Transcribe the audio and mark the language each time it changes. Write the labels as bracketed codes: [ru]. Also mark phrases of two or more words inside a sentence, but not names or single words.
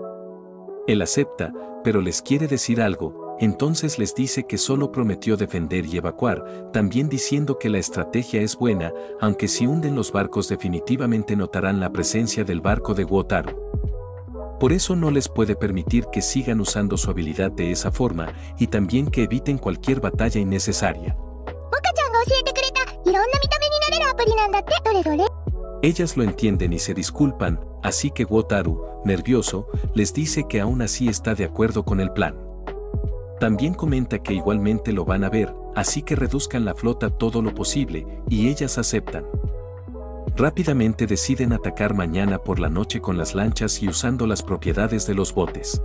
[es] Él acepta, pero les quiere decir algo, entonces les dice que solo prometió defender y evacuar, también diciendo que la estrategia es buena, aunque si hunden los barcos definitivamente notarán la presencia del barco de Wataru. Por eso no les puede permitir que sigan usando su habilidad de esa forma, y también que eviten cualquier batalla innecesaria. [ja] モカちゃんが教えてくれたいろんな見た目になれるアプリなんだって。どれどれ？ [es] Ellas lo entienden y se disculpan, así que Wataru, nervioso, les dice que aún así está de acuerdo con el plan. También comenta que igualmente lo van a ver, así que reduzcan la flota todo lo posible, y ellas aceptan. Rápidamente deciden atacar mañana por la noche con las lanchas y usando las propiedades de los botes.